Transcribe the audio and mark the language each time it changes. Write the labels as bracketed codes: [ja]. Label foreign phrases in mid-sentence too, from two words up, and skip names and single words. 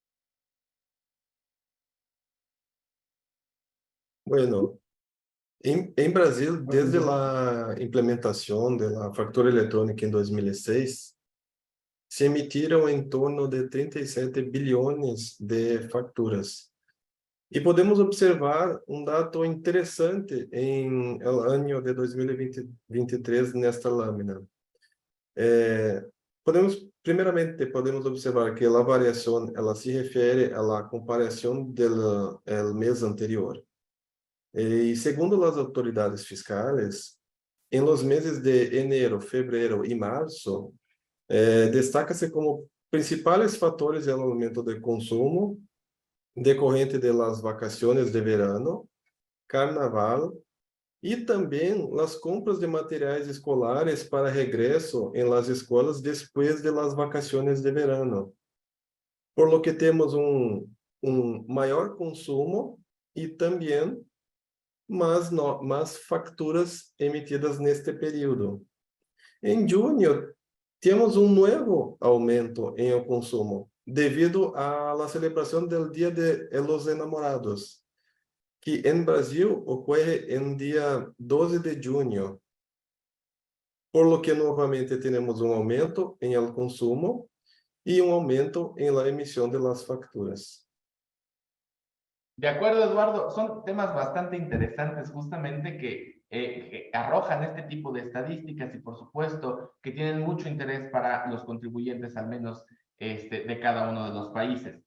[es] Bueno, en Brasil, desde la implementación de la factura electrónica en 2006, se emitieron en torno de 37 billones de facturas. Y podemos observar un dato interesante en el año de 2023 nesta lámina. [pt] Primeiramente, podemos observar que a variação ela se refere à comparação do mês anterior. E segundo as autoridades fiscais, [es] em los meses de enero, [pt] fevereiro e março, destaca-se como principais fatores o aumento de consumo decorrente das vacações de verano, carnaval e também as compras de materiais escolares para regresso em las escolas depois de las vacações de verano. [es] Por lo que [pt] temos maior consumo e também mais facturas emitidas neste período. Em junho, temos novo aumento em o consumo, devido à celebração do Dia de los Enamorados, que em Brasil ocorre em dia 12 de junho. [es] Por lo que [pt] novamente temos aumento em el consumo e aumento em [es] la emisión de las facturas. De acuerdo, Eduardo, son temas bastante interesantes justamente que arrojan este tipo de estadísticas y por supuesto que tienen mucho interés para los contribuyentes, al menos de cada uno de los países.